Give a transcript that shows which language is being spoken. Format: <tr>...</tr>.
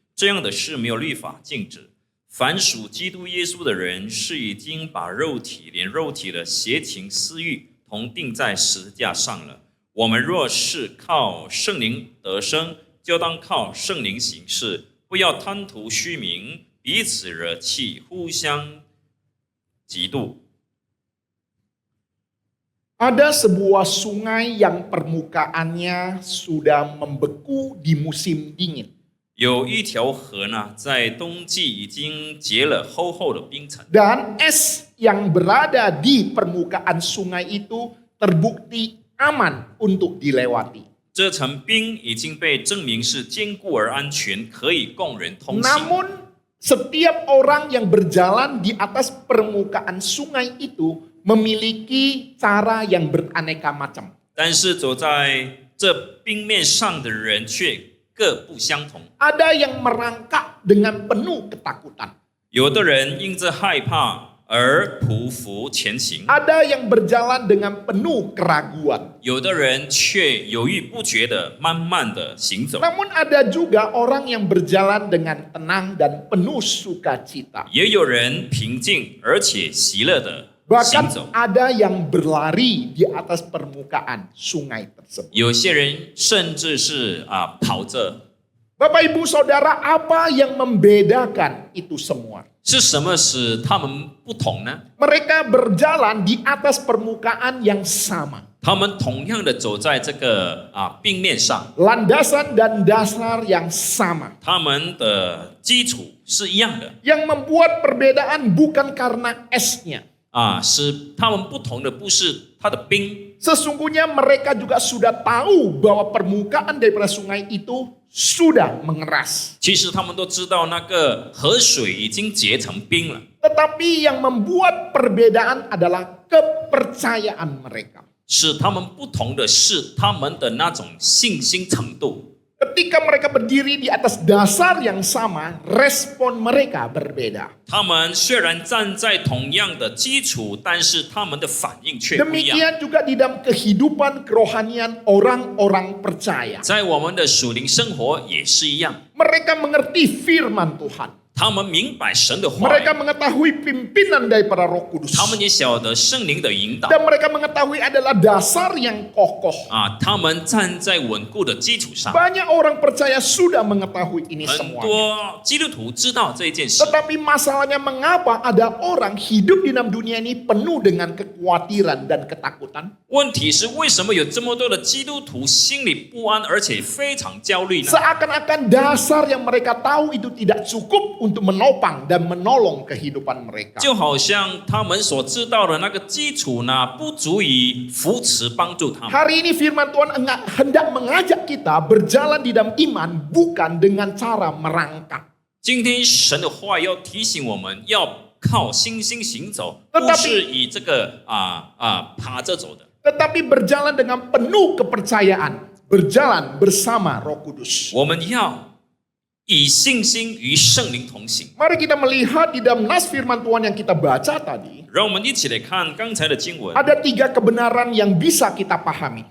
<zh>这样的事没有律法禁止。凡属基督耶稣的人，是已经把肉体连肉体的邪情私欲同钉在十字架上了。我们若是靠圣灵得生，就当靠圣灵行事，不要贪图虚名，彼此惹气，互相嫉妒。</zh> <id>Ada sebuah sungai yang permukaannya sudah membeku di musim dingin.</id> <zh>有一条河呢，在冬季已经结了厚厚的冰层，</zh> <id>Dan es yang berada di permukaan sungai itu terbukti aman untuk dilewati.</id> <zh>这层冰已经被证明是坚固而安全，可以供人通行。</zh> <id>Namun setiap orang yang berjalan di atas permukaan sungai itu memiliki cara yang beraneka macam.</id> <zh>但是走在这冰面上的人却各不相同。</zh> <id>Ada yang merangkak dengan penuh ketakutan.</id> <zh>有的人因着害怕而匍匐前行，</zh> <id>Ada yang berjalan dengan penuh keraguan.</id> <zh>有的人却犹豫不决的慢慢的行走，</zh> <id>Namun ada juga orang yang berjalan dengan tenang dan penuh sukacita.</id> <zh>也有人平静而且喜乐的行走。</zh> <id>Bahkan ada yang berlari di atas permukaan sungai tersebut.</id> <zh>有些人甚至是跑着。</zh> <id>Bapak Ibu Saudara, apa yang membedakan itu semua?</id> <zh>是什么使他们不同呢？</zh> <id>Mereka berjalan di atas permukaan yang sama.</id> <zh>他们同样的走在这个冰面上，</zh> <id>Landasan dan dasar yang sama.</id> <zh>他们的基础是一样的</zh> <id>Yang membuat perbedaan bukan karena esnya.</id> <zh>使他们不同的不是它的冰，</zh> <id>Sesungguhnya mereka juga sudah tahu bahwa permukaan daripada sungai itu sudah mengeras.</id> <zh>其实他们都知道那个河水已经结成冰了，</zh> <id>Tetapi yang membuat perbedaan adalah kepercayaan mereka.</id> <zh>使他们不同的是他们的那种信心程度。</zh> <id>Ketika mereka berdiri di atas dasar yang sama, respon mereka berbeda.</id> <zh>他们虽然站在同样的基础，但是他们的反应却不一样。</zh> <id>Demikian juga di dalam kehidupan kerohanian orang-orang percaya.</id> <zh>在我们的属灵生活也是一样，</zh> <id>Mereka mengerti firman Tuhan.</id> <zh>他们明白神的话语，</zh> <id>Mereka mengetahui pimpinan daripada Roh Kudus.</id> <zh>他们也晓得圣灵的引导</zh> <id>Dan mereka mengetahui adalah dasar yang kokoh.</id> <zh>他们站在稳固的基础上。</zh> <id>Banyak orang percaya sudah mengetahui ini</id> <zh>很</zh> <id>semua.</id> <zh>多基督徒知道这件事，</zh> <id>Tetapi masalahnya mengapa ada orang hidup di dalam dunia ini penuh dengan kekhawatiran dan ketakutan?</id> <zh>问题是为什么有这么多的基督徒心里不安，而且非常焦虑呢？</zh> <id>Seakan-akan dasar yang mereka tahu itu tidak cukup untuk menopang dan menolong kehidupan mereka.</id> <zh>就好像他们所知道的那个基础呢，不足以扶持帮助他们。</zh> <id>Hari ini firman Tuhan hendak mengajak kita berjalan di dalam iman bukan dengan cara merangkak.</id> <zh>今天神的话要提醒我们，要靠信心行走，</zh> <id>Tetapi-</id> <zh>不是以这个爬着走的。</zh> <id>Tetapi berjalan dengan penuh kepercayaan, berjalan bersama Roh Kudus.</id> <zh>我们要以信心与圣灵同行。</zh> <id>Mari kita melihat di dalam nas firman Tuhan yang kita baca tadi,</id> <zh>让我们一起来看刚才的经文，</zh> <id>ada 3 kebenaran yang bisa kita pahami.</id>